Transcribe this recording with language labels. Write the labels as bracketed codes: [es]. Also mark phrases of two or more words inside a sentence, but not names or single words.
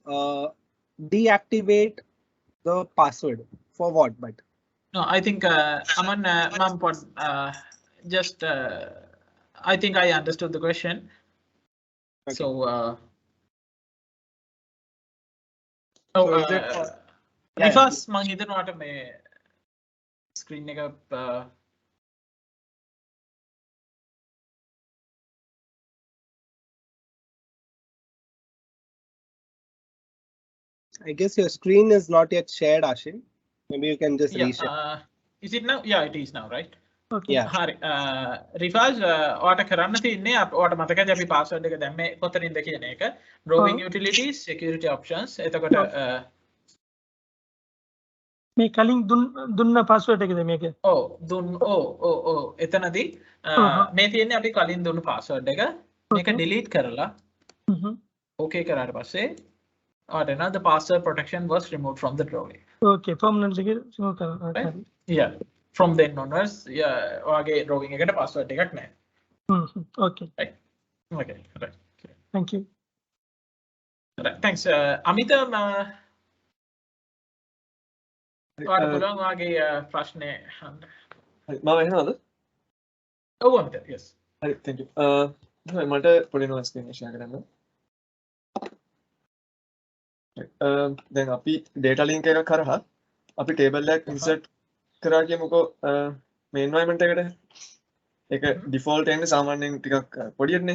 [en] Deactivate the password for what? But no, I think Aman, just I think I understood the question. Okay. So [si] Rifas මං හිතනවාට මේ ස්ක්‍රීන් එක [en] I guess your screen is not yet shared, Ashin. Maybe you can just reshare. Is it now? Yeah, it is now, right? Okay. Yeah. Rifaz, [si] ඔයාට කරන්න තියෙන්නේ ඔයාට මතකද අපි password එක දැම්මේ කොතනින්ද කියන එක. [en] Drawing utilities, security options. [si] එතකොට මේ කලින් දුන්න password එකද මේක? එතනදී මේ තියෙන්නේ අපි කලින් දුන්නු password එක. මේක delete කරලා okay කරාට පස්සේ [en] the password protection was removed from the drawing. Okay, permanently remove කරනවා. Right? Yeah. From then onwards, yeah, [si] ඔයාගේ drawing එකට password එකක් නැහැ. [en] Okay. Right. Okay. Right. Thank you. Right. Thanks. Amita, [si] ඔයාට පුළුවන් ඔයාගේ ප්‍රශ්නේ අහන්න. හරි මම එනවද? ඔව් අමිත. Yes. හරි thank you. මට පොඩි notes එකක් share කරන්න. දැන් අපි [en] data link [si] එකක් කරහා අපි table එකක් insert කරා කියමුකෝ මේ environment එකට. ඒක default එන්නේ සාමාන්‍යයෙන් ටිකක් පොඩියනේ.